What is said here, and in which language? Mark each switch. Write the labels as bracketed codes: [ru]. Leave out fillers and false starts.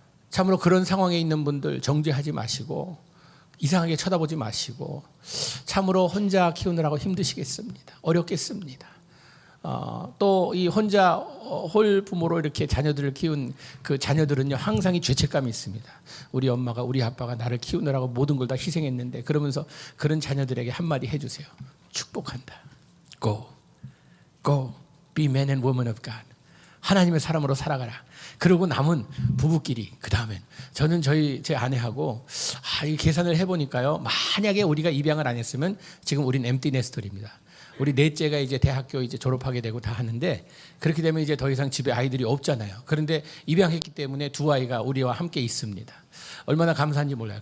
[ko] 참으로 그런 상황에 있는 분들 정죄하지 마시고 이상하게 쳐다보지 마시고, 참으로 혼자 키우느라고 힘드시겠습니다. 어렵겠습니다. 또 이 혼자 홀 부모로 이렇게 자녀들을 키운 그 자녀들은요 항상 이 죄책감이 있습니다. 우리 엄마가 우리 아빠가 나를 키우느라고 모든 걸 다 희생했는데, 그러면서 그런 자녀들에게 한마디 해주세요. 축복한다. [en] Go, be man and woman of God. [ko] 하나님의 사람으로 살아가라. 그러고 남은 부부끼리 그 다음엔 저는 제 아내하고 이 계산을 해보니까요. 만약에 우리가 입양을 안 했으면 지금 우린 엠티 네스터입니다. 우리 넷째가 이제 대학교 이제 졸업하게 되고 다 하는데 그렇게 되면 이제 더 이상 집에 아이들이 없잖아요. 그런데 입양했기 때문에 두 아이가 우리와 함께 있습니다. 얼마나 감사한지 몰라요.